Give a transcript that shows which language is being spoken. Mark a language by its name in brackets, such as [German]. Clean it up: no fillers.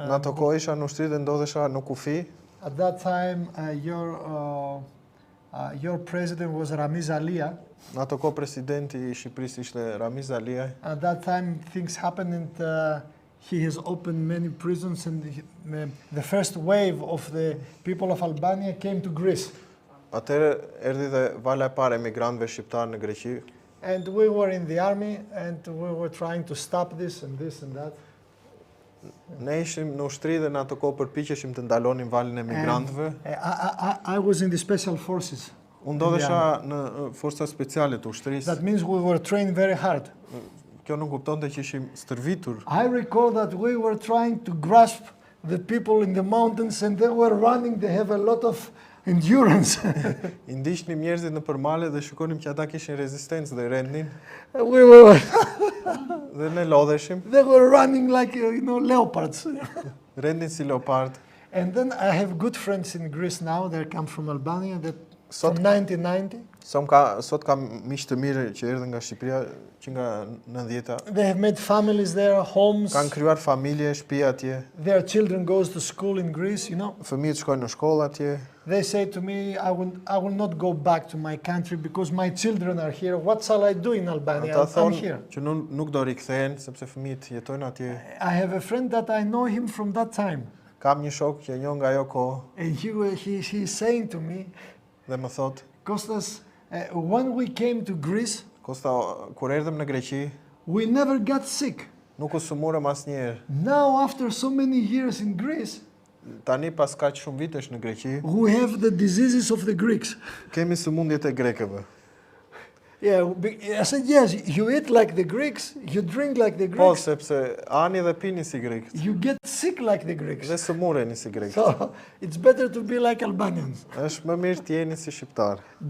[Albanian] Në ato kohë isha në ushtri dhe ndodhesha në kufi. [English] At that time your president was Ramiz Alia. [Albanian] Në ato kohë presidenti I Shqipërisë ishte Ramiz Alia. [English] At that time things happened and he has opened many prisons and the first wave of the people of Albania came to Greece. [Albanian] Atëherë erdhi dhe vala e parë e migrantëve shqiptar në Greqi. [English] And we were in the army and we were trying to stop this and that. [Albanian] Ne ishim në ushtri dhe në ato kohë përpiqeshim të ndalonim valën e migrantëve. [English] I was in the special forces. [Albanian] Unë ndodhesha në forcat speciale të ushtrisë. [English] That means we were trained very hard. [Albanian] Kjo nuk kuptonte që ishim stërvitur. [English] I recall that we were trying to grasp the people in the mountains and they were running, they have a lot of endurance. [Albanian] I ndiqnim njerëzit në përmale dhe shikonim që ata kishin rezistencë dhe rendnin. [English] We were [Albanian] dhe ne lodheshim. [English] They were running like leopards. [Albanian] Rendnin si leopard. [English] And then I have good friends in Greece now, they come from Albania that from 1990. [Albanian] Sot kam miq të mirë që erdhën nga Shqipëria që nga 90-ta. [English] They have made families there, homes. [Albanian] Kanë krijuar familje, shtëpi atje. [English] Their children goes to school in Greece, [Albanian] Fëmijët shkojnë në shkollë atje. [English] They say to me, I will not go back to my country because my children are here. What shall I do in Albania? I'm here. [Albanian] Që nuk do rikthehen sepse fëmijët jetojnë atje. [English] I have a friend that I know him from that time. [Albanian] Kam një shok që e njoh nga ajo kohë. [English] And he is saying to me, [Albanian] dhe më thot, [English] Kostas, when we came to Greece, [Albanian] Kosta, kur erdhëm në Greqi, [English] we never got sick. [Albanian] Nuk u sëmurëm asnjëherë. [English] Now, after so many years in Greece, [Albanian] tani pas kaq shumë vitesh në Greqi, [English] we have the diseases of the Greeks. [Albanian] Kemi sëmundjet e grekëve. [English] Yeah, I said, yes, you eat like the Greeks, you drink like the [Albanian] Po, [English] Greeks, [Albanian] sepse ani dhe pini si grekët. [English] you get sick like the Greeks. [Albanian] Dhe së mureni si grekët. [English] So it's better to be like Albanians. [Albanian] Është më mirë të jeni si shqiptar.